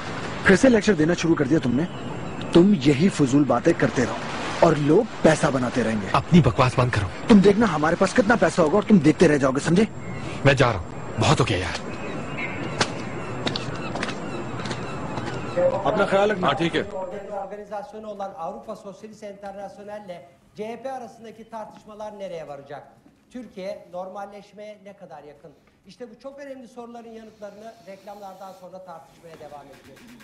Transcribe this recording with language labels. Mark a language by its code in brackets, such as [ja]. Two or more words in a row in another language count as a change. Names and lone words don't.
[hi] फिर से लेक्चर देना शुरू कर दिया तुमने। तुम यही फजूल बातें करते रहो और लोग पैसा बनाते रहेंगे। अपनी बकवास बंद करो। तुम देखना हमारे पास कितना पैसा होगा और तुम देखते रह जाओगे, समझे? मैं जा रहा हूँ, बहुत हो गया यार। अपना ख्याल रखना। ठीक है। [tr] Organizasyonu olan Avrupa Sosyalist Enternasyonel'le CHP arasındaki tartışmalar nereye varacak? Türkiye normalleşmeye ne kadar yakın? İşte bu çok önemli soruların yanıtlarını reklamlardan sonra tartışmaya devam edeceğiz.